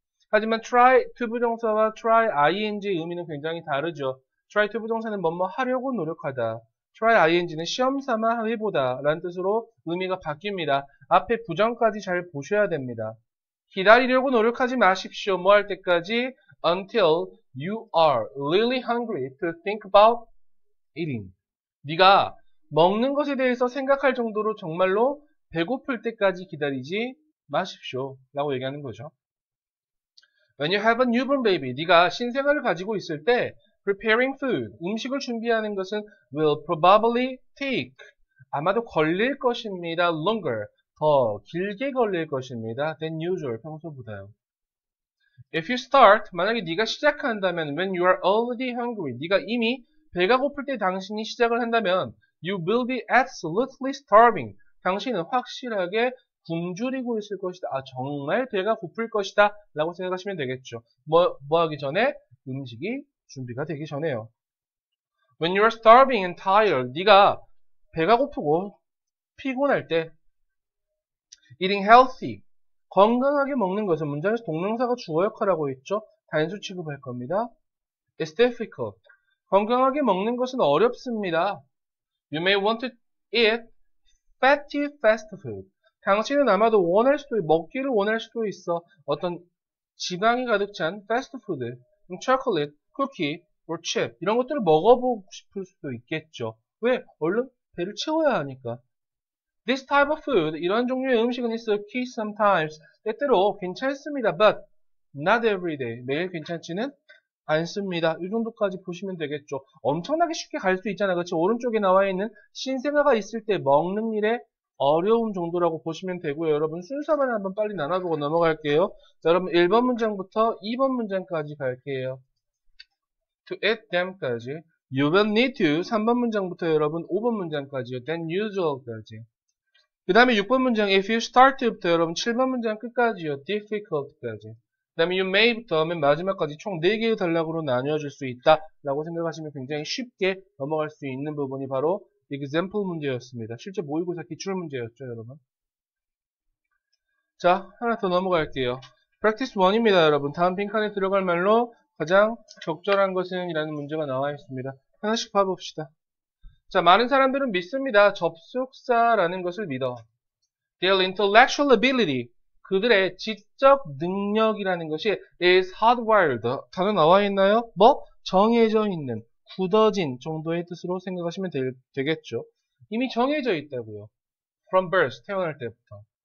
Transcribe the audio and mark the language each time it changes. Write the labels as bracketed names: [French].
[Korean] 하지만 try to 부정사와 try ing의 의미는 굉장히 다르죠. try to 부정사는 뭐뭐 하려고 노력하다. try ing는 시험 삼아 해보다 라는 뜻으로 의미가 바뀝니다. 앞에 부정까지 잘 보셔야 됩니다. 기다리려고 노력하지 마십시오. 뭐 할 때까지? [English] Until you are really hungry to think about eating. [Korean] 네가 먹는 것에 대해서 생각할 정도로 정말로 배고플 때까지 기다리지 마십시오. 라고 얘기하는 거죠. [English] When you have a newborn baby, [Korean] 네가 신생아를 가지고 있을 때 [English] preparing food, [Korean] 음식을 준비하는 것은 [English] will probably take, [Korean] 아마도 걸릴 것입니다. [English] longer, [Korean] 더 길게 걸릴 것입니다. [English] than usual, [Korean] 평소보다요. [English] If you start, [Korean] 만약에 네가 시작한다면 [English] when you are already hungry, [Korean] 네가 이미 배가 고플 때 당신이 시작을 한다면 [English] you will be absolutely starving. [Korean] 당신은 확실하게 굶주리고 있을 것이다. 아, 정말 배가 고플 것이다. 라고 생각하시면 되겠죠. 뭐 하기 전에? 음식이 준비가 되기 전에요. [English] When you are starving and tired, [Korean] 네가 배가 고프고 피곤할 때 [English] eating healthy, [Korean] 건강하게 먹는 것은 문장에서 동명사가 주어 역할하고 있죠. 단수 취급할 겁니다. [English] It's difficult. [Korean] 건강하게 먹는 것은 어렵습니다. [English] You may want to eat fatty fast food. [Korean] 당신은 아마도 원할 수도, 먹기를 원할 수도 있어. 어떤 지방이 가득 찬 패스트푸드, 초콜릿, 쿠키, or chip 이런 것들을 먹어보고 싶을 수도 있겠죠. 왜? 얼른 배를 채워야 하니까. [English] This type of food, [Korean] 이런 종류의 음식은 [English] is okay sometimes. [Korean] 때때로 괜찮습니다. [English] But not every day. [Korean] 매일 괜찮지는 않습니다. 이 정도까지 보시면 되겠죠. 엄청나게 쉽게 갈 수 있잖아요. 그렇지? 오른쪽에 나와 있는 신생아가 있을 때 먹는 일에 어려움 정도라고 보시면 되고요. 여러분 순서만 한번 빨리 나눠보고 넘어갈게요. 자, 여러분 1번 문장부터 2번 문장까지 갈게요. [English] To eat them까지. You will need to [Korean] 3번 문장부터 여러분 5번 문장까지요. [English] Than usual까지. [Korean] 그 다음에 6번 문장 [English] if you start to [Korean] 부터 여러분 7번 문장 끝까지요. difficult까지. 그 다음에 you may부터 맨 마지막까지 총 4개의 단락으로 나뉘어질 수 있다 라고 생각하시면 굉장히 쉽게 넘어갈 수 있는 부분이 바로 example 문제였습니다. 실제 모의고사 기출 문제였죠, 여러분. 자, 하나 더 넘어갈게요. practice 1입니다, 여러분. 다음 빈칸에 들어갈 말로 가장 적절한 것은 이라는 문제가 나와 있습니다. 하나씩 봐봅시다. 자, 많은 사람들은 믿습니다. 접속사라는 것을 믿어. [English] Their intellectual ability, [Korean] 그들의 지적 능력이라는 것이 [English] is hardwired. [Korean] 단어 나와 있나요? 뭐? 정해져 있는, 굳어진 정도의 뜻으로 생각하시면 되겠죠. 이미 정해져 있다고요. [English] From birth, [Korean] 태어날 때부터.